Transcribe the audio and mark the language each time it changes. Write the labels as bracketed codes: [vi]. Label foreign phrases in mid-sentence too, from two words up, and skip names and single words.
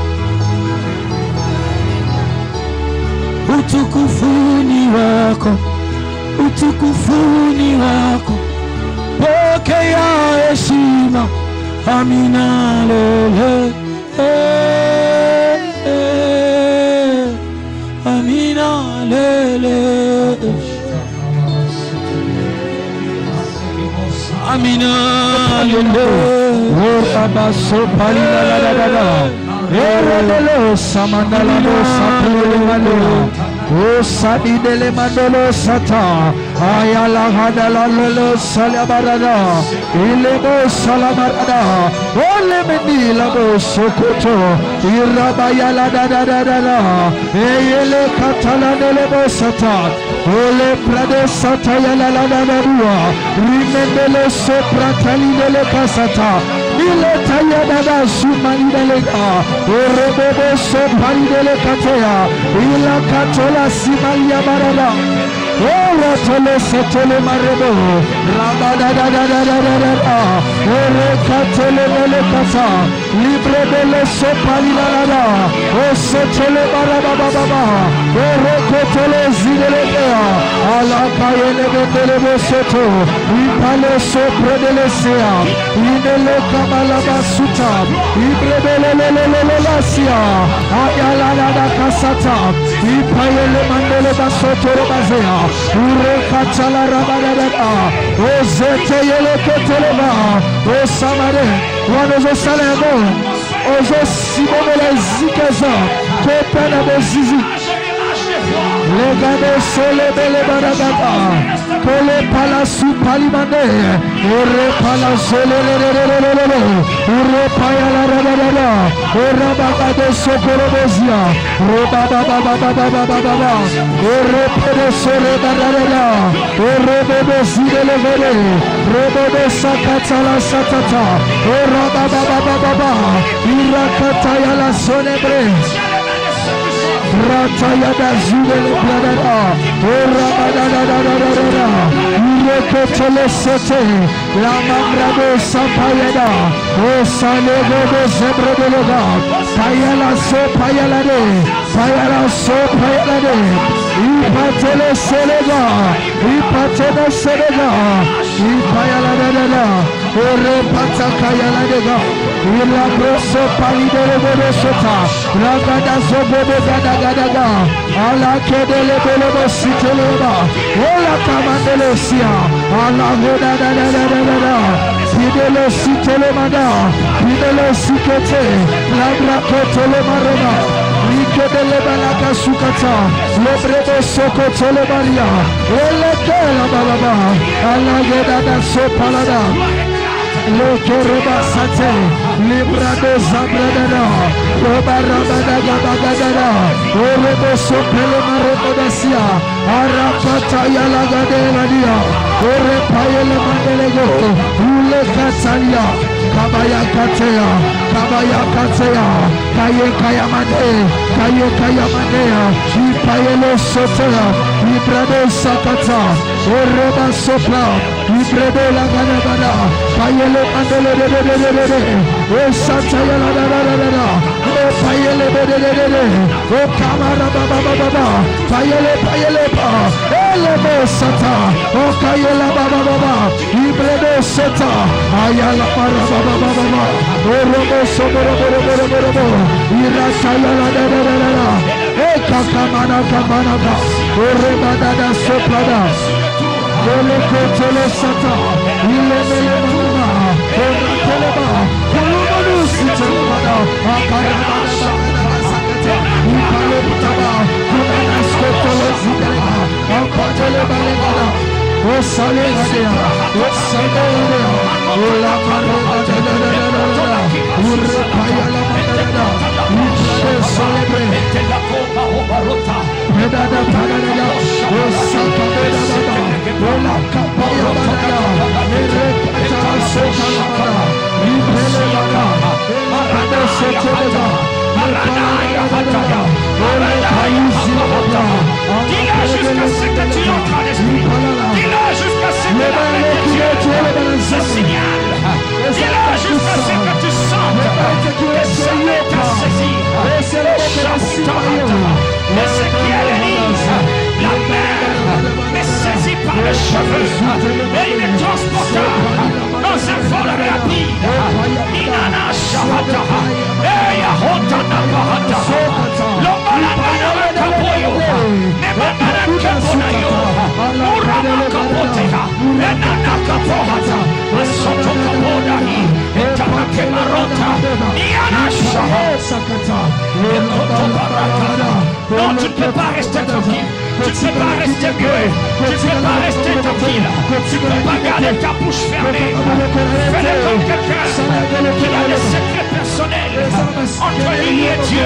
[sw] utukufuni wako, utukufuni wako, pokea heshima, Amina lele, Amina lele, Amina lele, oh abaso palila la la la, erelo samandala lo sapele malo, oh sadi dele mandolo sata, ayala hadala lolo salabarada, ilebo salabarada, ole mendila bo sokoto, irabaya la da da da da da, eyele katala dele bo sata, ole prade sata yala la da da dua, rimendele sopra tali dele kasata, ile taya da da sumani dele ka, orebo sopari dele katea, ila katola simalia barada. Ora tole setole marebo, rabada da da da da da da da, ore katole mele kasa, libre dele sopali la la da, o setole baraba baba ba, ore kotole zidele dea, ala kayele bendele bosoto, ipale sopre dele sea, inele kamala basuta, libre dele lele lasia, ayala la da kasata, ipayele mandele basoto robazea. Ure katala rabadada, o zete yele keteleba, o samare, wanozo salemo, ozo simone zikaza, kopena bozizi, legade sole bele baragada, kole palasu palimane, ure palasole lelelelelele, ure payala rabadada, ure bagade sokorobozia, roba baba baba baba baba, ure pede sole baragada, ure bebe zidele vele, rebebe sakatala satata, ure baba baba baba, irakata yala sonebre, Ratayada zudele bladada, ora badada, irekotele sete, la mamrado sapayada, o salego de zebredelega, payala so payalade, payala so payalade, ipatele selega, ipatele selega, ipayala, ore patakayala dega, ila grosso palidere de sota, ragada zobo gada gada, ala kedele bele siteleba, ola kamandele sia, ala goda da, pidele sitelemada, pidele sikete, lagra kotele marema, rikedele balaka sukata, lobrebo sokotele maria, ele kela balaba, ala goda da sopalada. Lokoroba sate, librado zabradada, roba rabada gabagada, orebo sopele marokodasia, arakata yalagadela dia, Ore payele mandelego. Ule katalia. Kabaya katea. Kabaya katea. Kaye kaya mande. Kaye kaya mandea. Ipayele sotea. Ibrade sakata. Oreba sopla. Ibrade la gana gana. Kayele mandele de de de de de de. Esataya la da da da da da. Payele de de de de de. O kamara baba baba baba. Payele payele ba. Ele bo sata. O kayela baba baba. Ibrade sata. Ayala para baba baba baba. O robo soboro boro boro boro boro. Ira kayala da da da da da. E kakamana kamana ka. O reba da da soprada. Ole kotele sata. Ile mele mama. O teleba. Kolumanu sitemada. Akaraba sakata. Ikale butaba. Kumana skotele zidela. Akatele balengada. O sale gadea. O sale gadea. O la maraba da da da da da da. Urra kaya la madada. Urra celebre. Peda da padada. O saka beda da. O la kapaya badada. Ere pata soka la para. Ibrele la ka. Marada soteleda. Maranaya hataya. Ole kaisi la. [fr] Dis-le jusqu'à ce que tu entres l'esprit. Dis-le jusqu'à ce que la Dieu se signale. Dis-le jusqu'à ce que tu sentes que ce n'est à saisir. Ézéchiel Élise, la mer est saisie par le cheveu et il est transporté dans un vol rapide. Inana Shahata, Eyahotana Bahata, Lomalana Kapoyo, Nebana Kaponayo, Urama Kapotea, Enana Kapohata, Asoto Kapodahi, Etana Kemarota, Iana Shahata, non, tu ne peux pas rester tranquille. Tu ne peux pas rester muet. Tu ne peux pas rester tranquille. Tu ne peux pas garder ta bouche fermée. Fais-le comme quelqu'un qui a des secrets personnels entre lui et Dieu.